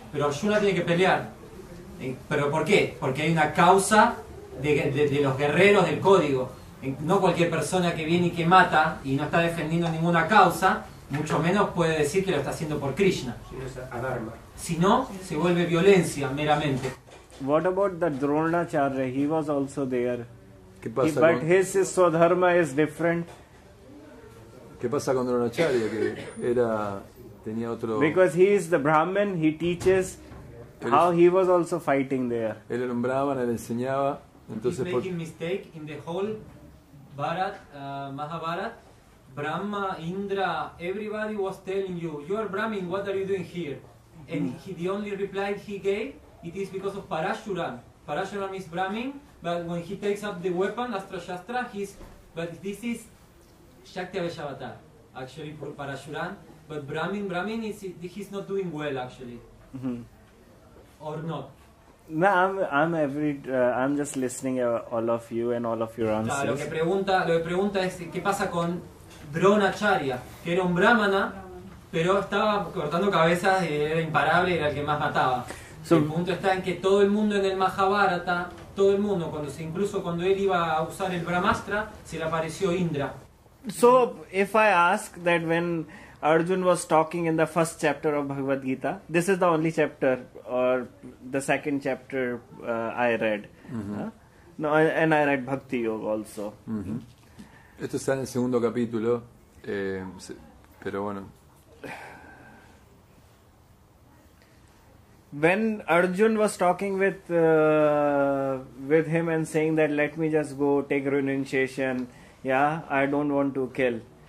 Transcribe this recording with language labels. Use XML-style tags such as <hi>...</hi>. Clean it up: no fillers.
<es>Pero Arjuna tiene que pelear. ¿Pero por qué? Porque hay una causa de los guerreros del código. No cualquier persona que viene y que mata y no está defendiendo ninguna causa, mucho menos puede decir que lo está haciendo por Krishna. Si no, se vuelve violencia meramente.</es> <en>What about the Dronacharya? He was also there.</en> <es>¿Qué pasa</es> <en>But his Swadharma is different.</en> <es>¿Qué pasa con Dronacharya? Que tenía otro...</es> <en>Because he is the Brahmin, he teaches how he was also fighting there.</en> <es>Él era un brahmana, él enseñaba.</es> <en>He's</en> <es>Entonces,</es> <en>making mistake in the whole Mahabharat. Brahma, Indra, everybody was telling you, you are Brahmin, what are you doing here? And the only reply he gave, it is because of Parashuram. Parashuram is Brahmin, but when he takes up the weapon, Astra Shastra, but this is Shakti Aveshavatar, actually, for Parashuram. But Brahmin he's not doing well, actually. Or not. No, I'm just listening all of you and all of your answers.</en> <es>Claro, lo que pregunta es qué pasa con Dronacharya, que era un brahmana, pero estaba cortando cabezas y era imparable, era el que más mataba. El punto está en que todo el mundo en el Mahabharata, todo el mundo, incluso cuando él iba a usar el Brahmastra, se le apareció Indra.</es> <en>So, if I ask that when Arjun was talking in the first chapter of Bhagavad Gita, this is the only chapter or the second chapter I read. No, and I read Bhakti Yoga also.</en> <es>Esto está en el segundo capítulo, pero bueno.</es> <en>When Arjun was talking with him and saying that let me just go take renunciation, yeah, I don't want to kill.</en>